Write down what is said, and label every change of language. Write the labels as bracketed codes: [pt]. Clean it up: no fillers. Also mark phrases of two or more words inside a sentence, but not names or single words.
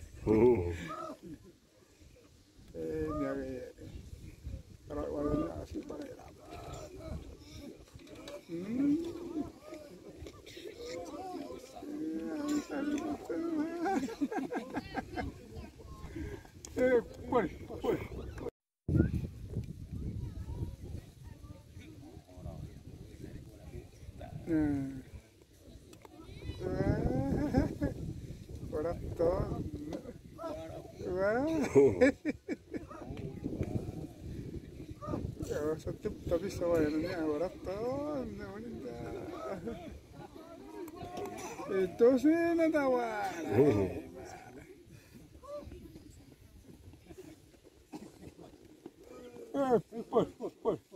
[id] Nyari. Kalau warna asli pakai apa? [es] Pues. Ahora todo. [id] Tapi semuanya [es] ahora todo. Entonces nada más. Pues.